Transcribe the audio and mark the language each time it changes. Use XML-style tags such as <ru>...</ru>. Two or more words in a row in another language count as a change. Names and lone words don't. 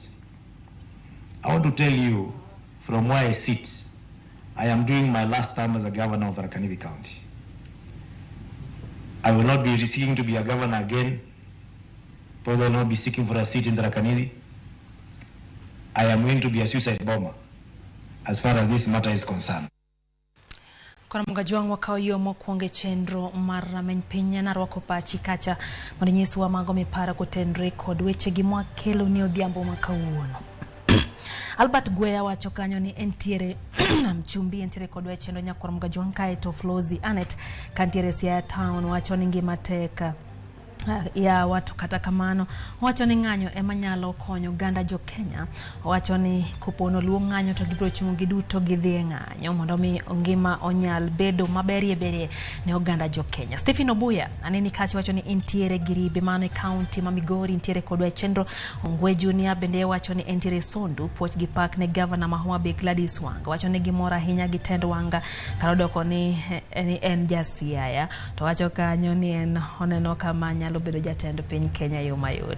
<en>I want to tell you, from where I sit, I am doing my last term as a governor of Tharaka Nithi County. I will not be seeking to be a governor again. Probably will not be seeking for a seat in Tharaka Nithi. I am going to be a suicide bomber as far as this matter is concerned.</en> <luo>Kona mgajuang wakao yomo kuonge chendro mara menpenya na rwako pachi kacha mwenyesu wa mago mipara kutendre kod weche gimwa kelo ni odhiambo makauono. Albert Gweya wacho kanyo ni entiere mchumbi entiere kod weche ndo nyakora mgajuang kaeto Flozi Anet kantiere Siaya Town wacho ni ngima teka ya watu kata kamano wacho ni ng'anyo ema nyalo konyo ganda jo Kenya wacho ni kupono luo ng'anyo to gibro chung giduto gidhi ng'anyo mondo mi ngima onyal bedo maberie ne oganda jo Kenya. Stephen Obuya aneni kachi wacho ni entiere giribe mane county ma Migori entiere kodwa chendro Ongwe Junior bende wacho ni entiere Sondu puoch gi pak ne governor Mahoma Bay Gladys Wanga wacho ni gimora hinya gi tend Wanga karodoko ni en jasiaya to wacho kanyo ni en oneno kama nyalo bedo jatend piny Kenya yo mayot.</luo>